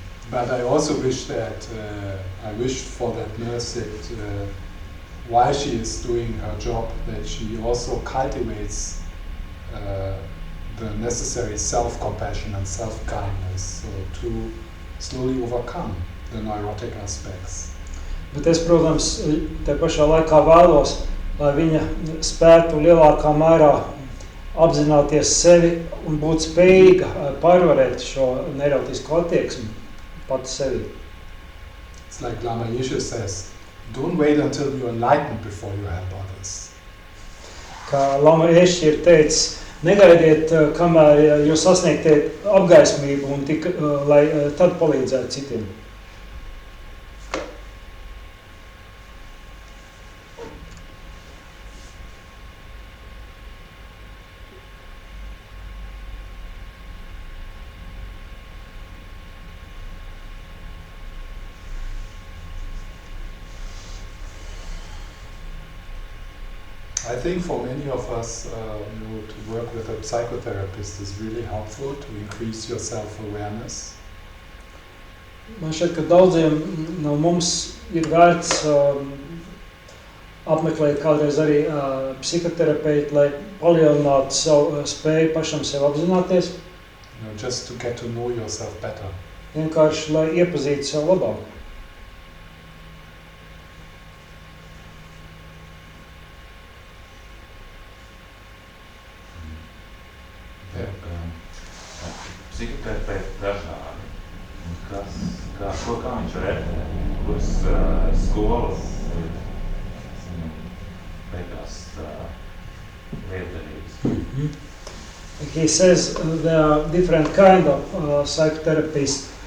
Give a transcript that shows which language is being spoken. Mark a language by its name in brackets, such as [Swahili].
[English] But I also wish that I wish for that nurse that while she is doing her job, that she also cultivates the necessary self-compassion and self-kindness, so to slowly overcome the neurotic aspects. [Latvian] Bet es, protams, te pašā laikā vēlos, lai viņa spētu lielākā mērā apzināties sevi un būt spējīga pārvarēt šo neirotisko attieksmi pati sevi. [English] It's like Lama Yeshe says, don't wait until you're enlightened before you help others. [Latvian] Kā Lama Yeshe ir teicis, negaidiet, kamēr jūs sasniegtiet apgaismību un lai tad palīdzētu citiem. [English] I think for many of us, to work with a psychotherapist is really helpful to increase your self-awareness. [Latvian] Man šķiet, ka daudziem no mums ir vērts apmeklēt kādreiz arī psihoterapeitu, lai palielinātu savu spēju pašam sev apzināties. [English] Just to get to know yourself better. [Latvian] Vienkārši, lai iepazītu sev labāk. Psihoterapeiti dažādi. Kā viņš vērtē, kuras skolas beigās liederīgas? [English] He says there are different kind of psychotherapists.